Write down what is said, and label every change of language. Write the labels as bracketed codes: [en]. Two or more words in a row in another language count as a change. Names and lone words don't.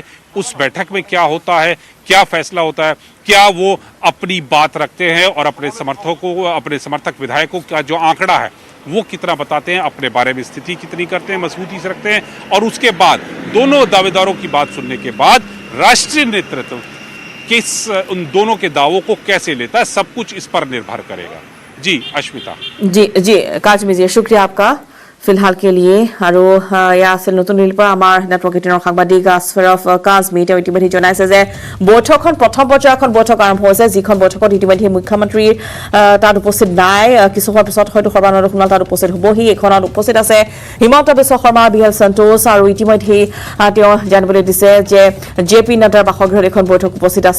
[hi] उस बैठक में क्या होता है, क्या फैसला होता है, क्या वो अपनी बात रखते हैं और अपने समर्थक विधायकों का जो आंकड़ा है वो कितना बताते हैं, अपने बारे में स्थिति कितनी करते हैं, मजबूती से रखते हैं, और उसके बाद दोनों दावेदारों की बात सुनने के बाद राष्ट्रीय नेतृत्व उन दोनों के दावों को कैसे लेता है, सब कुछ इस पर निर्भर करेगा। जी अश्मिता। जी काजमी जी, शुक्रिया आपका फिलहाल के लिए। [as] আৰু ইয়া আছিল নতুন দিল্লীৰ পৰা আমাৰ নেটৱৰ্ক 18 সাংবাদিক আসফৰফ কাজমি। তেওঁ ইতিমধ্যে জনাইছে যে বৈঠকখন প্ৰথম পৰ্যায়ৰ এখন বৈঠক আৰম্ভ হৈছে, যিখন বৈঠকত ইতিমধ্যে মুখ্যমন্ত্ৰী তাত উপস্থিত নাই। কিছু সময়ৰ পিছত হয়তো সৰ্বানন্দ সোণোৱাল তাত উপস্থিত হ'বহি। এইখনত উপস্থিত আছে হিমন্ত বিশ্ব শৰ্মা, বিএল সন্তোষ, আৰু ইতিমধ্যে তেওঁ জানিবলৈ দিছে যে জেপি নাড্ডাৰ বাসগৃহত এখন বৈঠক উপস্থিত আছে।